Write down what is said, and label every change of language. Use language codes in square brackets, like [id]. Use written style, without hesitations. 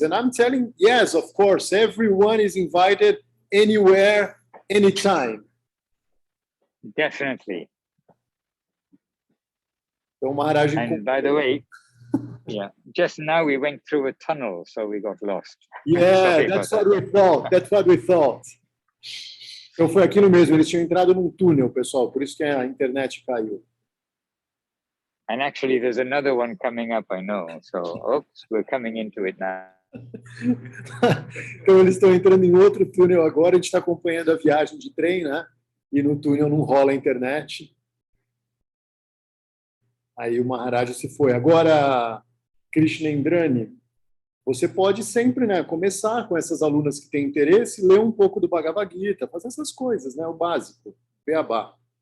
[en] And I'm telling, yes, of course, everyone is invited anywhere, anytime. Definitely. So Maharaj, and by the way, yeah, just now we went through a tunnel, so we got lost. Yeah, that's what we thought. That's what we thought. [pt] Então foi aquilo mesmo, eles tinham entrado num túnel, pessoal, por isso que a internet caiu. And actually there's another one coming up, I know. So, oops, we're coming into it now. Então eles estão entrando em outro túnel agora, a gente está acompanhando a viagem de trem, né? E no túnel não rola a internet. Aí o Maharaj se foi. Agora, Krishnendrani, você pode sempre, né, começar com essas alunas que têm interesse, ler um pouco do Bhagavad Gita, fazer essas coisas, né, o básico, beabá.